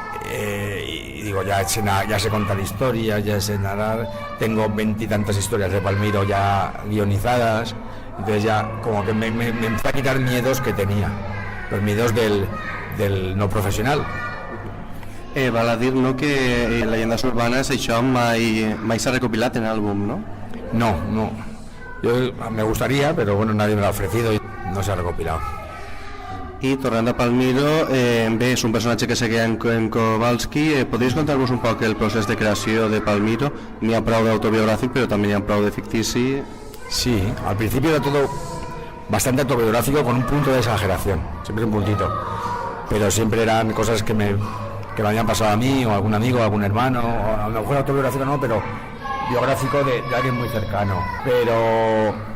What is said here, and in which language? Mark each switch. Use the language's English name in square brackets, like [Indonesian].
[Spanish] Y digo, ya sé contar historias, ya sé narrar, tengo 20 y tantas historias de Palmiro ya guionizadas, entonces ya como que me empecé a quitar miedos que tenía, los miedos del no profesional. [Catalan] Val a dir, no, que Leyendas Urbanas això mai s'ha recopilat en àlbum, ¿no? [Spanish] No. Yo me gustaría, pero bueno, nadie me lo ha ofrecido y no se ha recopilado. [Catalan] I tornant a Palmiro, bé, és un personatge que seguia en Kowalski. Podries contar-vos un poc el procés de creació de Palmiro? N'hi ha prou d'autobiogràfic, però també n'hi ha prou de fictici. [Spanish] Sí, al principio era todo bastante autobiográfico con un punto de exageración, siempre un puntito, pero siempre eran cosas que me habían pasado a mí o a algún amigo, a algún hermano, o a lo mejor autobiográfico no, pero biográfico de alguien muy cercano. Pero